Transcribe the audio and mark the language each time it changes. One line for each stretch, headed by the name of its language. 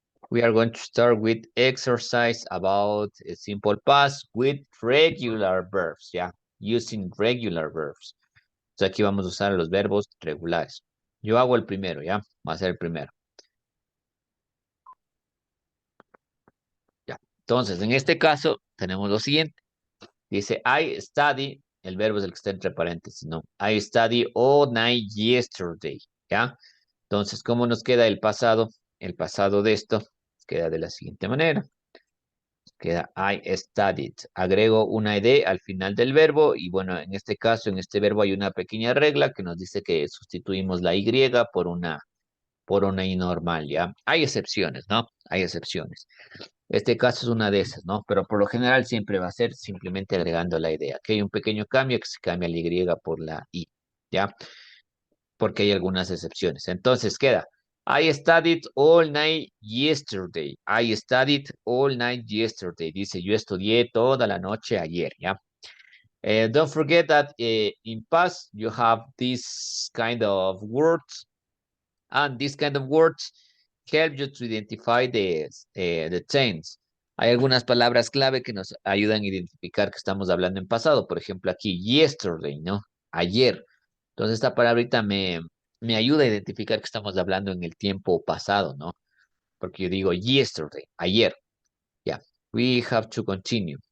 English: We are going to start with exercise about a simple past with regular verbs,
Spanish: ¿ya?
English: Using regular verbs.
Spanish: Entonces aquí vamos a usar los verbos regulares. Yo hago el primero, ¿ya? Va a ser el primero. Ya. Entonces, en este caso, tenemos lo siguiente. Dice,
English: I study,
Spanish: el verbo es el que está entre paréntesis, ¿no?
English: I study all night yesterday,
Spanish: ¿ya? Entonces, ¿cómo nos queda el pasado? El pasado de esto queda de la siguiente manera. Queda
English: I studied.
Spanish: Agrego una ed al final del verbo y bueno, en este caso, en este verbo hay una pequeña regla que nos dice que sustituimos la y por una i normal, ¿ya? Hay excepciones, ¿no? Hay excepciones. Este caso es una de esas, ¿no? Pero por lo general siempre va a ser simplemente agregando la idea. Aquí hay un pequeño cambio que se cambia la Y por la I, ¿ya? Porque hay algunas excepciones. Entonces queda,
English: I studied all night yesterday. I studied all night yesterday.
Spanish: Dice, yo estudié toda la noche ayer, ¿ya?
English: Don't forget that in past you have this kind of words and these kind of words help you to identify the tense.
Spanish: Hay algunas palabras clave que nos ayudan a identificar que estamos hablando en pasado. Por ejemplo, aquí, yesterday, ¿no? Ayer. Entonces, esta palabrita me ayuda a identificar que estamos hablando en el tiempo pasado, ¿no? Porque yo digo yesterday, ayer. Ya.
English: We have to continue.